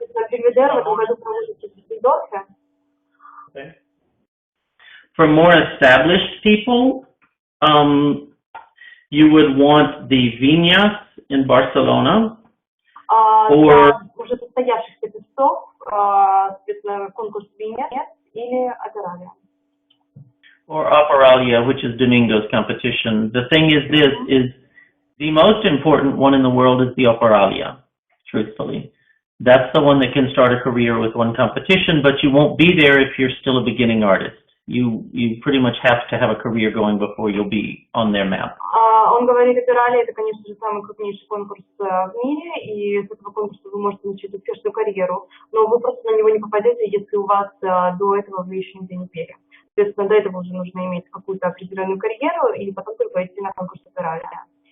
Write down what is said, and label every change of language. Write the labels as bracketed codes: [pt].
[ru] Belvedere в этом году проводится в Дюссельдорфе. [en] For more established people, you would want the Viñas in Barcelona, or [ru] уже состоявшихся певцов, соответственно, конкурс Viñas или Operalia. [en] Or Operalia, which is Domingo's competition. The thing is this, is the most important one in the world is the Operalia, truthfully. That's the one that can start a career with one competition, but you won't be there if you're still a beginning artist. You pretty much have to have a career going before you'll be on their map. [ru] Он говорит, Operalia это, конечно же, самый крупнейший конкурс в мире, и с этого конкурса вы можете начать успешную карьеру, но вы просто на него не попадете, если у вас до этого вы еще нигде не пели. Соответственно, до этого уже нужно иметь какую-то определенную карьеру, и потом только идти на конкурс Operalia.